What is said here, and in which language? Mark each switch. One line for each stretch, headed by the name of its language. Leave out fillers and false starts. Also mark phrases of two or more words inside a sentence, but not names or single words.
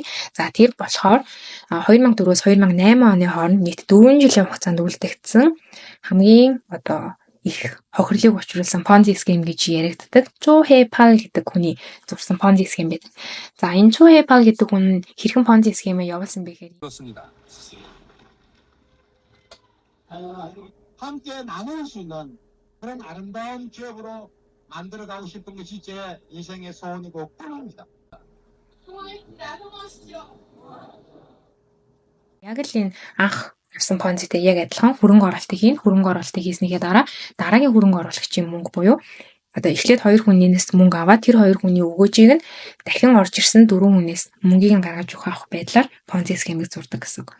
Mongolian: За тэр болохоор 2004-өөс 2008 оны хооронд нийт 4 жилийн хугацаанд үлдэгдсэн хамгийн их хохирлыг учруулсан Понзи схем гэж яригддаг Чу Хэ-пал гэдэг хүний зурсан Понзи схем байдаг. За энэ Чу Хэ-пал гэдэг хүн хэрхэн Понзи схемээ явуулсан бэ гэхээр
Korean: 함께 나눌 수 있는 그런 아름다운 기업으로 만들어가고 싶은 것이 제 인생의 소원이고 꿈입니다.
Mongolian: яг л энэ анх авсан Понзитэй яг адилхан хөрөнгө оруулалтыг хийснийхээ дараа дараагийн хөрөнгө оруулагчийн мөнгө буюу эхлээд 2 хүнээс мөнгө аваад тэр 2 хүний өгөөжийг нь дахин орж ирсэн 4 хүнээс мөнгийг нь гаргаж авах байдлаар Понзи схемийг зурдаг гэсэн үг.